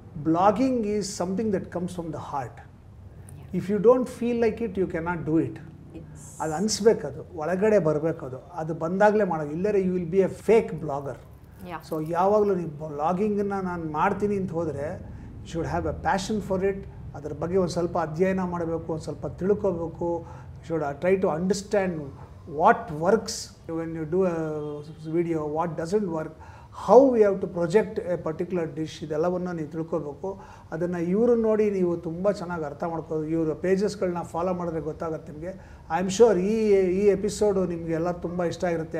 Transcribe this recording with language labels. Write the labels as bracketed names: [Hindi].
[English] Blogging is something that comes from the heart. If you don't feel like it, you cannot do it. [Kannada] ಅದು ಅನಿಸ್ಬೇಕದು, ಒಳಗಡೆ ಬರಬೇಕದು, ಅದು ಬಂದಾಗಲೇ ಮಾಡೋದು. ಇಲ್ಲರೆ [English] You will be a fake blogger. So [Kannada] ಯಾವಾಗಲೂ ನೀವು ಬ್ಲಾಗಿಂಗನ್ನು ನಾನು ಮಾಡ್ತೀನಿ ಅಂತ ಹೋದರೆ, [English] You should have a passion for it. [Kannada] ಅದ್ರ ಬಗ್ಗೆ ಒಂದು ಸ್ವಲ್ಪ ಅಧ್ಯಯನ ಮಾಡಬೇಕು, ಒಂದು ಸ್ವಲ್ಪ ತಿಳ್ಕೋಬೇಕು. You should try to understand [English] what works when you do a video, what doesn't work, how we have to project a particular dish. [Kannada] ಇದೆಲ್ಲವನ್ನು ನೀವು ತಿಳ್ಕೋಬೇಕು. ಅದನ್ನು ಇವರು ನೋಡಿ ನೀವು ತುಂಬ ಚೆನ್ನಾಗಿ ಅರ್ಥ ಮಾಡ್ಕೋದು. ಇವರ ಪೇಜಸ್ಗಳನ್ನ ಫಾಲೋ ಮಾಡಿದ್ರೆ ಗೊತ್ತಾಗುತ್ತೆ ನಿಮಗೆ. [English] I am sure [Kannada] ಈ ಎಪಿಸೋಡು ನಿಮಗೆಲ್ಲ ತುಂಬ ಇಷ್ಟ ಆಗಿರುತ್ತೆ.